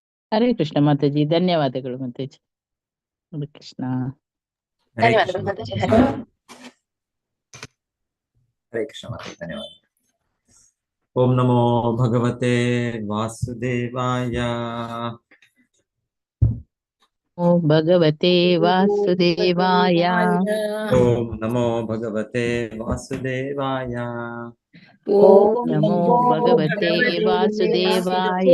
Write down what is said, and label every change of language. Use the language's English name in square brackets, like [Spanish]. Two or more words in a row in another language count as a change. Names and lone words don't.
[Kannada] ಹರೇ ಕೃಷ್ಣ ಮಾತಾಜಿ, ಧನ್ಯವಾದಗಳು ಮಾತಾಜಿ. ಹರೇ ಕೃಷ್ಣ. ಹರೇ ಕೃಷ್ಣ ಮಾತಾಜಿ. ಹರೇ ಕೃಷ್ಣ ಮಾತಾಜಿ, ಧನ್ಯವಾದ. [Sanskrit] ಓಂ ನಮೋ ಭಗವತೆ ವಾಸುದೇವಾಯ. ಓಂ ಭಗವತೆ ವಾಸುದೇವಾಯ. ಓಂ ನಮೋ ಭಗವತೆ ವಾಸುದೇವಾಯ. ಓಂ ನಮೋ ಭಗವತೆ ವಾಸುದೇವಾಯ.